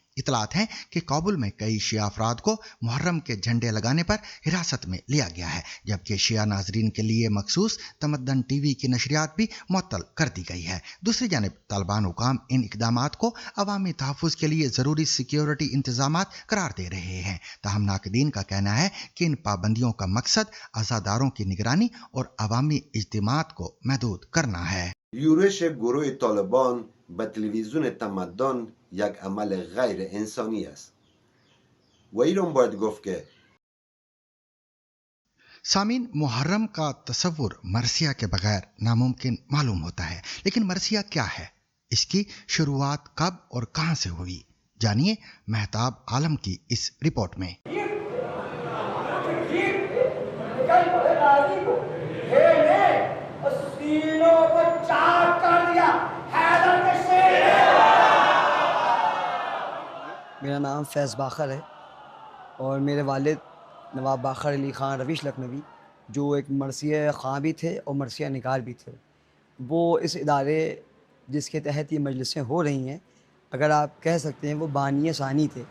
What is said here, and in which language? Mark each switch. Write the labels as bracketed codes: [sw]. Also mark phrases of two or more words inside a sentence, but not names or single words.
[ur] اطلاعات ہے کہ کابل میں کئی شیعہ افراد کو محرم کے جھنڈے لگانے پر حراست میں لیا گیا ہے، جبکہ شیعہ ناظرین کے لیے مخصوص تمدن ٹی وی کی نشریات بھی معطل کر دی گئی ہے. دوسری جانب طالبان حکام ان اقدامات کو عوامی تحفظ کے لیے ضروری سکیورٹی انتظامات قرار دے رہے ہیں. تاہم ناقدین کا کہنا ہے کہ ان پابندیوں کا مقصد عزاداروں کی نگرانی اور عوامی اجتماعات کو محدود کرنا ہے. [fa] یورش گروه طالبان به تلویزیون تمدن یک عمل غیر انسانی است و ایران باید گفت که [ur] سامعین، محرم کا تصور مرثیہ کے بغیر ناممکن معلوم ہوتا ہے، لیکن مرثیہ کیا ہے، اس کی شروعات کب اور کہاں سے ہوئی، جانیے مہتاب عالم کی اس رپورٹ میں. میرا نام فیض باقر ہے اور میرے والد نواب باقر علی خان روش لکھنوی، جو ایک مرثیہ خواں بھی تھے اور مرثیہ نگار بھی تھے، وہ اس ادارے جس کے تحت یہ مجلسیں ہو رہی ہیں، اگر آپ کہہ سکتے ہیں وہ بانی ثانی تھے.